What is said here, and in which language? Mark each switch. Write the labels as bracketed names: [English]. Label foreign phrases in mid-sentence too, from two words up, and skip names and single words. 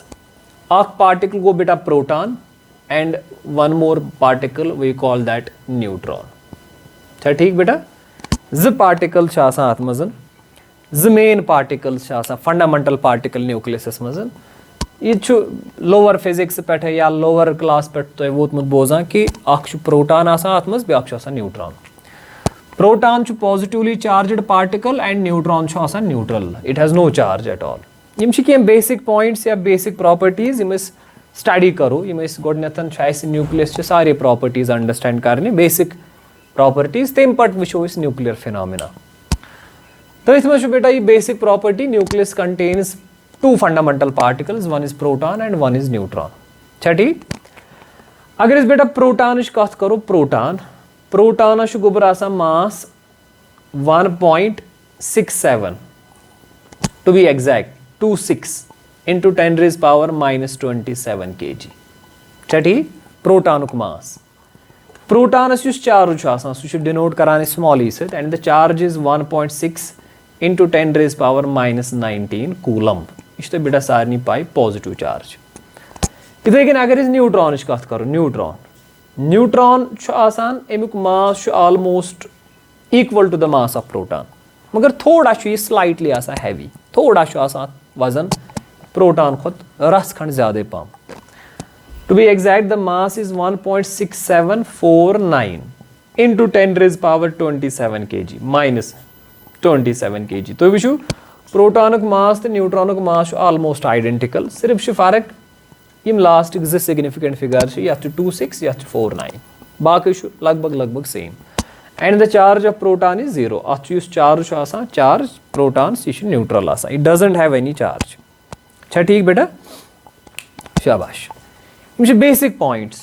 [Kashmiri] अख पार्टिकल गो बेटा [English] proton and one more particle we call that neutron [Hindi] अच्छा ठीक [Kashmiri] बेटा ज पार्टिकल अत मज [English] main particles fundamental particle nucleus [Kashmiri] मज यह [English] lower physics [Kashmiri] पे या [English] lower class [Kashmiri] पे तुम वोतमुत बोजान कि प्रोटॉन अत मज ब्या न्यूट्रॉन [English] proton positively charged particle and neutron neutral it has no charge at all [Kashmiri] यम कह [English] basic points [Kashmiri] या [English] basic properties [Kashmiri] यम स्टडी करो यम गोडन न्यूक्लियस सारे [English] properties understand [Kashmiri] करने [English] basic properties [Kashmiri] तम पे वो [English] nuclear phenomena [Kashmiri] तथ मज बेटा ये [English] basic property nucleus contains two fundamental particles one is proton and one is neutron [Hindi] अच्छा ठीक [Kashmiri] अगर बेटा प्रोटॉन कथ करो प्रोटॉन गोबर मास [English] 1.67 to be exact 26 into 10 raised power minus 27 kg [Hindi] अच्छा ठीक [Kashmiri] प्रोटॉन मास प्रोटॉनस चार्ज सह डिनोट करान [English] small e [Kashmiri] सत [English] and the charge is [Kashmiri] 1.6 [English] into 10 raised power minus 19 [Kashmiri] कूलम यह तो बेटा सारे पाई [English] positive charge [Kashmiri] इथे कन अगर न्यूट्रॉन कथ करो न्यूट्रॉन अमुक मास [English] almost equal to the mass of [Kashmiri] प्रोटॉन मगर थोड़ा यह [English] slightly heavy [Kashmiri] थोड़ा वजन प्रोटॉन खुद रस खंड ज्यादा पम [English] to be exact the mass is [Kashmiri] 1.6749 [English] into 10 raised power 27 kg [Kashmiri] minus 27 kg तो वो प्रोटॉन मास तो न्यूट्रॉन मास [English] almost identical [Kashmiri] सिर्फ फर्क यम लास्ट [English] significant figure [Kashmiri] ये 26 ये 49 बाकी लगभग सेम [English] and the charge of proton is [Kashmiri] 0 अत चार्ज चार्ज प्रोटॉन्स यह न्यूट्रल [English] it doesn't have any charge [Hindi] अच्छा ठीक [Kashmiri] बेटा शाबाश [English] basic points